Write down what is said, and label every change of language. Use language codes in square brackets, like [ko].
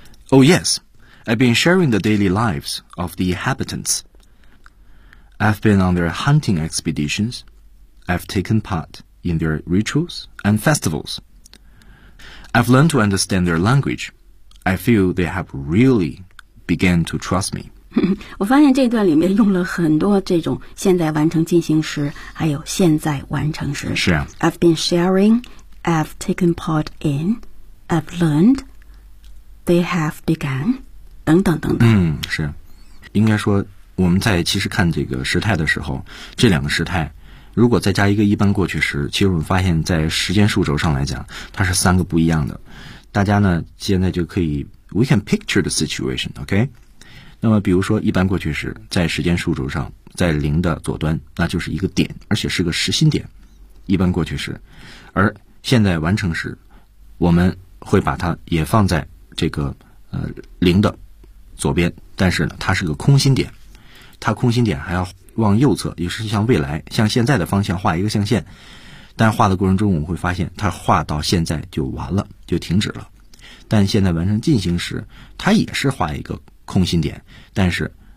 [en] Oh yes, I've been sharing the daily lives of the inhabitants. I've been on their hunting expeditions. I've taken part in their rituals and festivals. I've learned to understand their language. I feel they have really began to trust me. [zh] 我发现这段里面用了很多这种现在完成进行时，还有现在完成时。是啊。 [en] I've been sharing, I've taken part in, I've learned, they have begun, [zh] 等等等等。嗯，是。应该说，我们在其实看这个时态的时候，这两个时态，如果再加一个一般过去时，其实我们发现在时间数轴上来讲，它是三个不一样的。大家呢，现在就可以 [en] we can picture the situation, OK? [zh] 那么比如说一般过去时在时间数轴上在零的左端那就是一个点而且是个实心点一般过去时而现在完成时我们会把它也放在这个零的左边但是呢它是个空心点它空心点还要往右侧也是向未来向现在的方向画一个象限但画的过程中我们会发现它画到现在就完了就停止了但现在完成进行时它也是画一个空心点但是